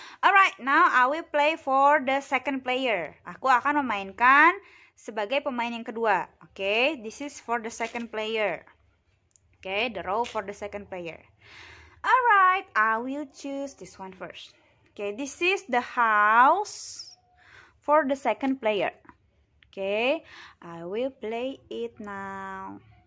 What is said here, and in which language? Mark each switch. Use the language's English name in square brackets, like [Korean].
[English] Alright, now I will play for the second player. [Indonesian] Aku akan memainkan sebagai pemain yang kedua. [English] Oke, this is for the second player. Oke, the role for the second player. Alright, I will choose this one first. Okay, this is the house for the second player. Okay, I will play it now.